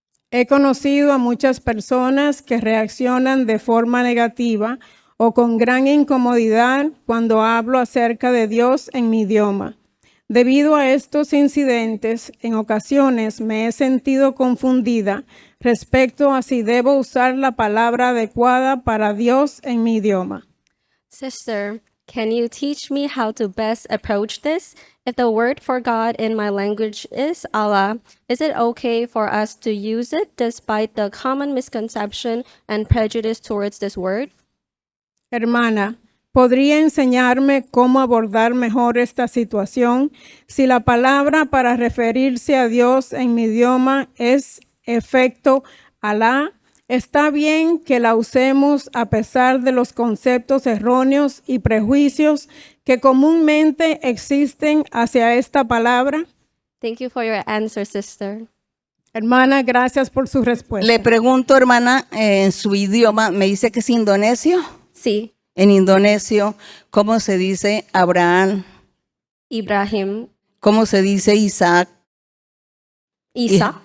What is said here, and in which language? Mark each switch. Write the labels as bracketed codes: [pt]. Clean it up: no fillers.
[es] He conocido a muchas personas que reaccionan de forma negativa o con gran incomodidad cuando hablo acerca de Dios en mi idioma. Debido a estos incidentes, en ocasiones me he sentido confundida respecto a si debo usar la palabra adecuada para Dios en mi idioma. [en] Sister, can you teach me how to best approach this? If the word for God in my language is Allah, is it okay for us to use it despite the common misconception and prejudice towards this word? [es] Hermana, ¿podría enseñarme cómo abordar mejor esta situación si la palabra para referirse a Dios en mi idioma es efecto Alá? ¿Está bien que la usemos a pesar de los conceptos erróneos y prejuicios que comúnmente existen hacia esta palabra? [en] Thank you for your answer, sister. [es] Hermana, gracias por su respuesta. Le pregunto, hermana, en su idioma, me dice que es indonesio. Sí. En indonesio, ¿cómo se dice Abraham? Ibrahim. ¿Cómo se dice Isaac? Isaac.